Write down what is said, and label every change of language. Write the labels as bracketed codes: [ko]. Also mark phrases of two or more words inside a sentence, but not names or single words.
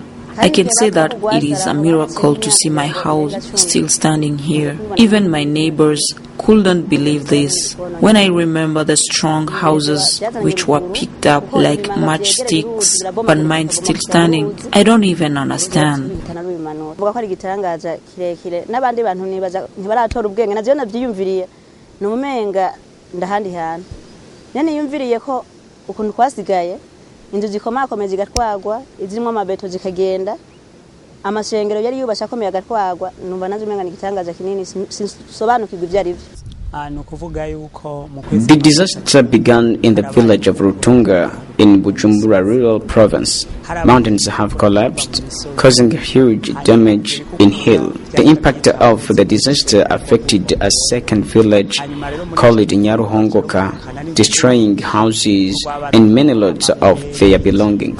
[en] I can say that it is a miracle to see my house still standing here. Even my neighbors couldn't believe this. When I remember the strong houses which were picked up like matchsticks, but mine still standing, I don't even understand. [rn] Inzu zikomakomeye zigatwagwa izirimo amabeto zikagenda amashengero yari yubasha akomeye agatwagwa numva nazo umenga igitangaza kinini sobanukirwa ibyo ari byo. [en] The disaster began in the village of Rutunga in Bujumbura rural province. Mountains have collapsed, causing huge damage in hill. The impact of the disaster affected a second village called Nyaruhongoka, destroying houses and many lots of their belongings.